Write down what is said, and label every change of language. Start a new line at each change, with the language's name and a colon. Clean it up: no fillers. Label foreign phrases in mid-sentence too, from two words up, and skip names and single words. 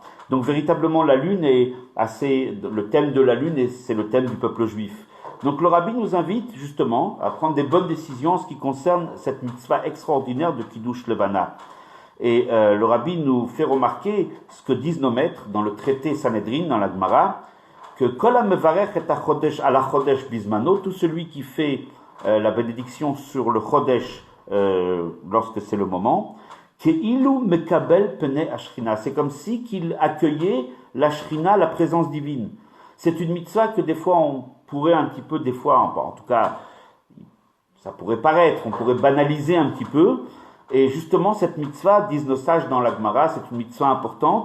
French: Donc véritablement la lune est le thème de la lune, c'est le thème du peuple juif. Donc le Rabbi nous invite justement à prendre des bonnes décisions en ce qui concerne cette mitzvah extraordinaire de
Hebrew: קידוש לבנה.
French: Et le Rabbi nous fait remarquer ce que disent nos maîtres dans le traité Sanhedrin, dans la Gemara, que
Hebrew: כל המברך את החודש על חודש בזמנו,
French: tout celui qui fait la bénédiction sur le chodesh lorsque c'est le moment,
Hebrew: כאילו מקבל פני השכינה,
French: c'est comme si qu'il accueillait la shrina, la présence divine. C'est une mitzvah que des fois on pourrait un petit peu, en tout cas, ça pourrait paraître, on pourrait banaliser un petit peu. Et justement, cette mitzvah, disent nos sages dans la Gemara, c'est une mitzvah importante.